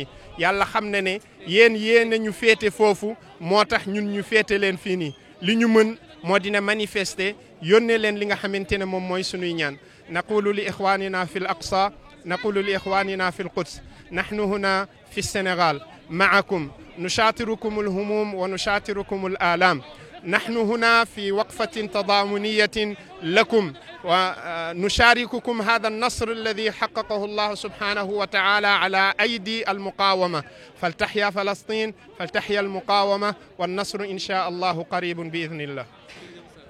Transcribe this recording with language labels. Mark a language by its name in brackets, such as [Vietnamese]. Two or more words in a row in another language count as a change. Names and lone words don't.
[Wolof] yàlla xam na ne yéen ñu féete foofu moo tax ñun ñu féete leen fii nii li ñu mën moo dina manifester yónnee leen li nga xamante ne moom mooy sunuy ñaan [Arabic] نقول لإخواننا في الأقصى نقول لإخواننا في القدس نحن هنا في السنغال معكم نشاطركم الهموم ونشاطركم الآلام نحن هنا في وقفة تضامنية لكم ونشارككم هذا النصر الذي حققه الله سبحانه وتعالى على أيدي المقاومة فلتحيا فلسطين فلتحيا المقاومة والنصر إن شاء الله قريب بإذن الله.